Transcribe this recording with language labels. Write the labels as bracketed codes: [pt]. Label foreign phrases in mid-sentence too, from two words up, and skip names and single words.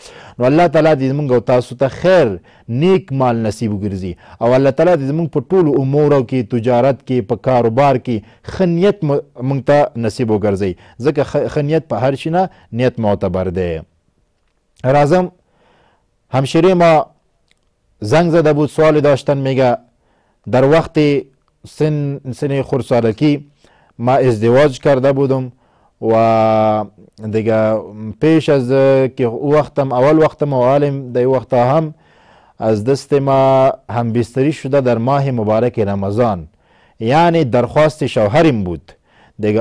[ps] نو الله تعالی دې زموږ او تاسو ته خیر نیک مال نصیب وګرځي، او الله تعالی دې زموږ په ټولو امورو کې، تجارت کې، په کاروبار کې ښه نیت موږ ته نصیب وګرځي، ځکه ښه نیت په هر شي نه نیت معتبر دی. [fa] راځم همشیره ما زنگ زده بود، سوالی داشتن، میگه در وقت سن خردسالگی ما ازدواج کرده بودم و دیگه پیش از که وقتم اول وقتم و عالم در وقت هم از دست ما همبستری شده در ماه مبارک رمضان، یعنی درخواست شوهرم بود دیگه.